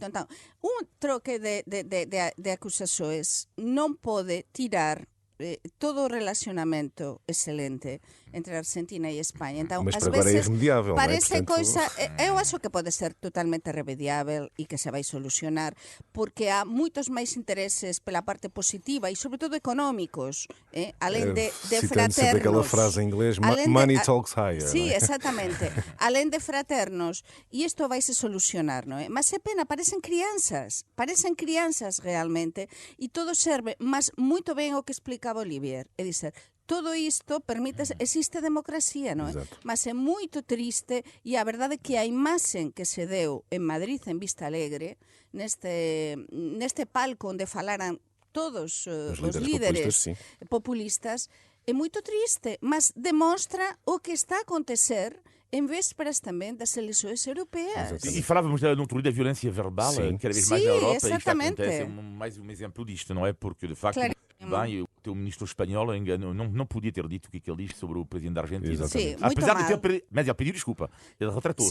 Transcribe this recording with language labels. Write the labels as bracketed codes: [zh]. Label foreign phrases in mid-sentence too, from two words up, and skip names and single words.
[pt] Então, troque de acusações não pode tirar todo o relacionamento excelente entre a Argentina e a Espanha. Então, mas às para agora vezes, é irremediável, parece não é? Portanto... coisa... Eu acho que pode ser totalmente remediável e que se vai solucionar, porque há muitos máis interesses pela parte positiva e, sobretudo, económicos, além de fraternos. Sempre aquela frase em inglês, [en] money talks higher. [pt] Sí, não é? exatamente. Além de fraternos, e isto vai se solucionar, non é? [gl] Mas é pena, parecen crianzas realmente, e todo serve, mas moito ben o que explicaba Olivier, é dizer, todo isto permite, existe democracia, non é? [pt] Exato. [gl] Mas é moito triste, e a verdade é que a imaxen que se deu en Madrid, en Vista Alegre, neste palco onde falaran todos os líderes populistas, é moito triste, mas demostra o que está a acontecer em vésperas também das eleições europeias. [pt] E falávamos no outro dia da violência verbal, cada vez mais na Europa, e isto acontece, mais um exemplo disto, não é? Porque, de facto, bem, o teu ministro espanhol não podia ter dito o que ele disse sobre o presidente da Argentina. Sim, apesar de ter mas ele pediu desculpa, ele retratou-se.